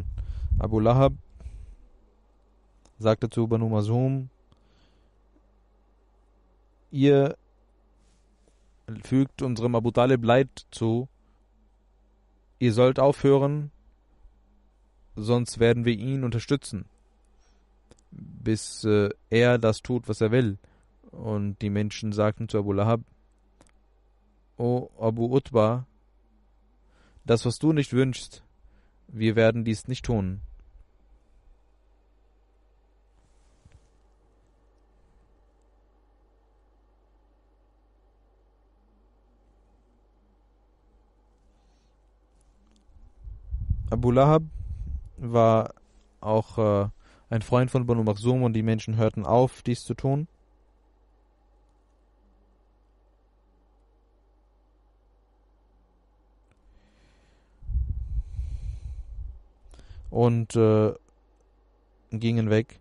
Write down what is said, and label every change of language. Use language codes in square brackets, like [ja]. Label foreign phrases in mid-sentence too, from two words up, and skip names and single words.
[de] Abu Lahab sagte zu Banu Mazhum, ihr fügt unserem Abu Talib Leid zu, ihr sollt aufhören, sonst werden wir ihn unterstützen, bis er das tut, was er will. Und die Menschen sagten zu Abu Lahab, O Abu Utba, das, was du nicht wünschst, wir werden dies nicht tun. Abu Lahab war auch ein Freund von Banu Makhzum und die Menschen hörten auf, dies zu tun. Und gingen weg.